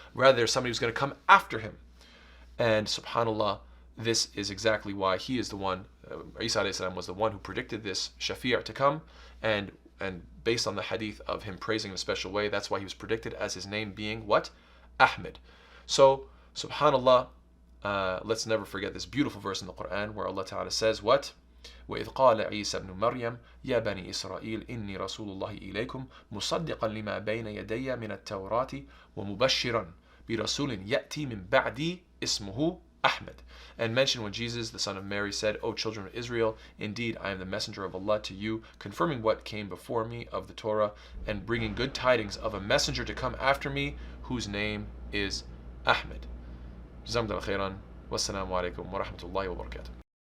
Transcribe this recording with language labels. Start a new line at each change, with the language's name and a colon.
English: Rather, there's somebody who's going to come after him. And subhanallah, this is exactly why he is the one, Isa alayhi salam was the one who predicted this shafi' to come, and based on the hadith of him praising in a special way, that's why he was predicted as his name being what? Ahmed. So, subhanallah, let's never forget this beautiful verse in the Quran where Allah Ta'ala says what?
Arabic: وإذ قال عيسى ابن مريم يا بني إسرائيل إني رسول الله إليكم مصدقا لما بين يدي من التوراة ومبشرا برسول يأتي من بعدي اسمه Ahmed.
English: And mention when Jesus, the son of Mary, said, O children of Israel, indeed I am the messenger of Allah to you, confirming what came before me of the Torah, and bringing good tidings of a messenger to come after me, whose name is Ahmed. Jazakumullah khairan. Wassalamu alaikum wa rahmatullahi wa barakatuh.